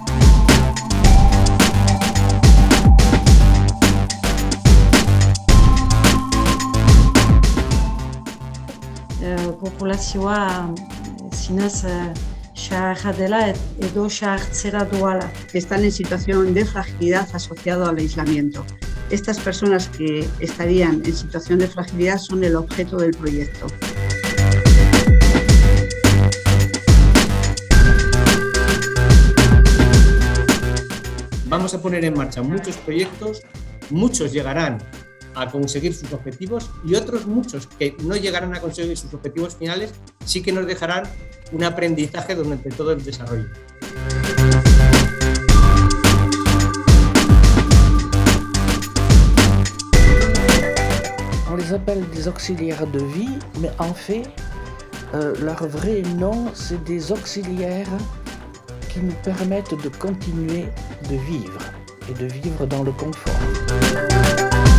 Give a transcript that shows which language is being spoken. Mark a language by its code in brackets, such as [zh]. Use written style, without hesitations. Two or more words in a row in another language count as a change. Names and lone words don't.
[eu] Populazioa zinez xaharra dela edo xahartzera doala. [es] Están en situación de fragilidad asociado al aislamiento. Estas personas que estarían en situación de fragilidad son el objeto del proyecto. Vamos a poner en marcha muchos proyectos, muchos llegarán a conseguir sus objetivos y otros muchos que no llegarán a conseguir sus objetivos finales sí que nos dejarán un aprendizaje durante todo el desarrollo. [fr] On les appelle des auxiliaires de vie, mais en fait, leur vrai nom, c'est des auxiliaires qui nous permettent de continuer de vivre et de vivre dans le confort.